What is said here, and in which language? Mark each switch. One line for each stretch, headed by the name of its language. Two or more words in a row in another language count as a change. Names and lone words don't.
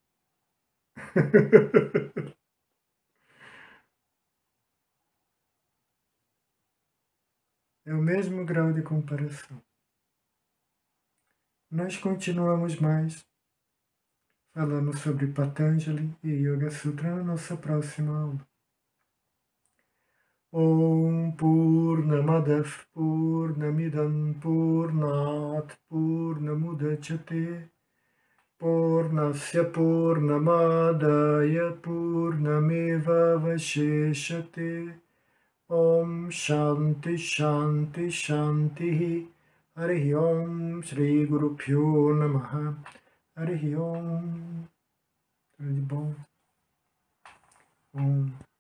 Portuguese: É o mesmo grau de comparação. Nós continuamos mais falando sobre Patanjali e Yoga Sutra na nossa próxima aula.
Sanskrit: Om Purnamadav Purnamidam Purnat Purnamudachyate Purnasya Purnamadaya Purnameva Vasheshate Om Shanti Shanti Shanti Harihi Om Shri Guru Pyo Namaha Harihi Om.
Portuguese: Tudo de bom. Om.